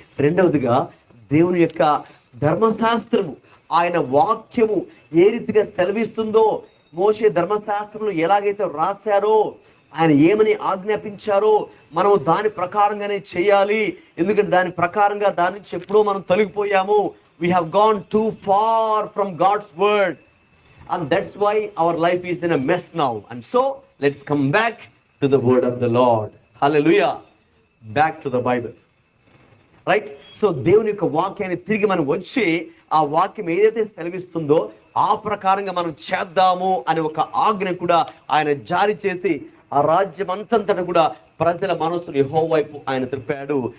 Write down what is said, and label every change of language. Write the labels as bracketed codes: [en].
[te] రెండవదిగా దేవుని యొక్క ధర్మశాస్త్రము, ఆయన వాక్యము ఏ రీతిగా సెలవిస్తుందో, మోషే ధర్మశాస్త్రంలో ఎలాగైతే రాశారో, ఆయన ఏమని ఆజ్ఞాపించారో మనం దాని ప్రకారంగానే చేయాలి. ఎందుకంటే దాని ప్రకారంగా దాని నుంచి ఎప్పుడో మనం తొలగిపోయాము. [en] We have gone too far from God's word and that's why our life is in a mess now. And so let's come back to the word of the Lord. Hallelujah. Back to the Bible. Right. [te] So దేవుని యొక్క వాక్యాన్ని తిరిగి మనం వచ్చి ఆ వాక్యం ఏదైతే సెలవిస్తుందో ఆ ప్రకారంగా మనం చేద్దాము అనే ఒక ఆజ్ఞ కూడా ఆయన జారీ చేసి ఆ రాజ్యం అంతంతట కూడా ప్రజల మనసును యెహోవా వైపు ఆయన తిప్పాడు.